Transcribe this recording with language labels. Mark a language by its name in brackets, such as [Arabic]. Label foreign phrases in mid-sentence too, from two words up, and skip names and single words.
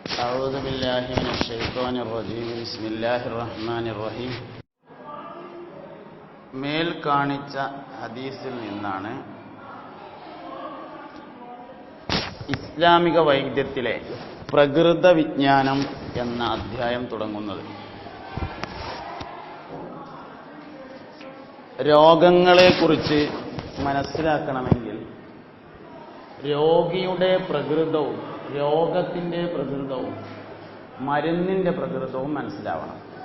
[Arabic] أعوذ بالله من الشيطان الرجيم بسم الله الرحمن الرحيم [Malayalam] മേൽ കാണിച്ച ഹദീസിൽ നിന്നാണ് ഇസ്ലാമിക വൈദ്യത്തിലെ പ്രകൃത വിജ്ഞാനം എന്ന അധ്യായം തുടങ്ങുന്നത്. രോഗങ്ങളെക്കുറിച്ച് മനസ്സിലാക്കണമെങ്കിൽ രോഗിയുടെ പ്രകൃതവും രോഗത്തിൻ്റെ പ്രകൃതവും മരുന്നിൻ്റെ പ്രകൃതവും മനസ്സിലാവണം.